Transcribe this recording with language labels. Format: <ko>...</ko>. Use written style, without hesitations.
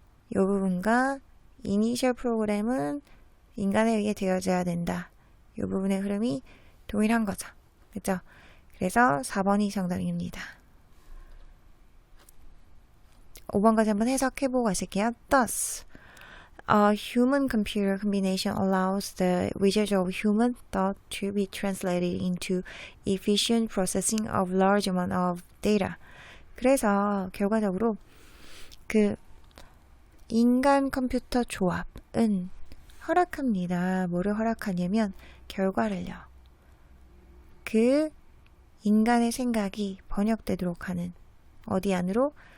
<ko>이 부분과 이니셜 프로그램은 인간에 의해 되어져야 된다. 이 부분의 흐름이 동일한 거죠. 그렇죠? 그래서 4번이 정답입니다. 5번까지 한번 해석해보고 가실게요.</ko> <en>Thus, a human-computer combination allows the research of human thought to be translated into efficient processing of large amount of data.</en> <ko>그래서 결과적으로 그 인간 컴퓨터 조합은 허락합니다. 뭐를 허락하냐면 결과를요. 그 인간의 생각이 번역되도록 하는, 어디 안으로?</ko>